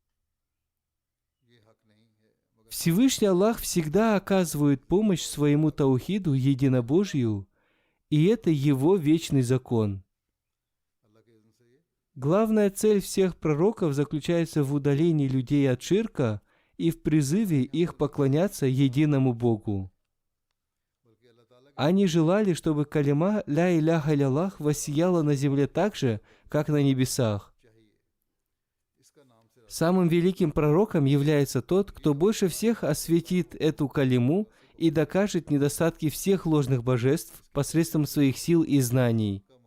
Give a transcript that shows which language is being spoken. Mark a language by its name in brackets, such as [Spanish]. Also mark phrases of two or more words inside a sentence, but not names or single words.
[Russian] Всевышний Аллах всегда оказывает помощь своему таухиду, единобожию, и это его вечный закон. Главная цель всех пророков заключается в удалении людей от ширка и в призыве их поклоняться единому Богу. Они желали, чтобы калима [Arabic] «لا إله إلا الله» [Russian] воссияла на земле так же, как на небесах. Самым великим пророком является тот, кто больше всех осветит эту калиму и докажет недостатки всех ложных божеств посредством своих сил и знаний.